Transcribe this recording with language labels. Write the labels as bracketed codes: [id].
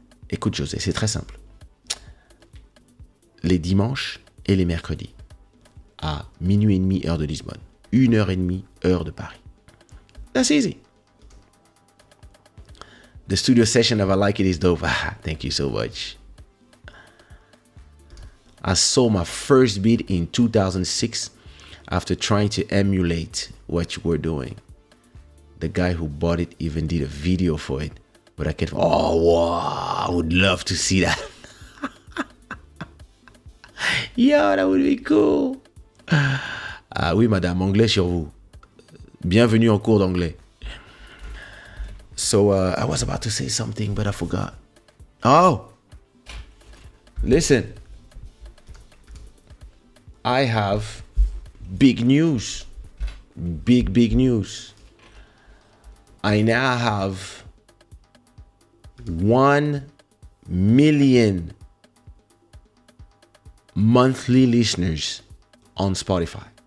[fr] Écoute, José, c'est très simple. Les dimanches et les mercredis, à minuit et demi, heure de Lisbonne, 1h30, heure de Paris. [en] That's easy. The studio session of I Like It is dope. Thank you so much. I saw my first beat in 2006 after trying to emulate what you were doing. The guy who bought it even did a video for it. But I can't. Oh, wow. I would love to see that. Yo, that would be cool. [fr] Ah oui, madame, anglais sur vous. Bienvenue en cours d'anglais. [en] So, I was about to say something, but I forgot. Oh, listen. I have big news. Big news. I now have 1 million monthly listeners on Spotify.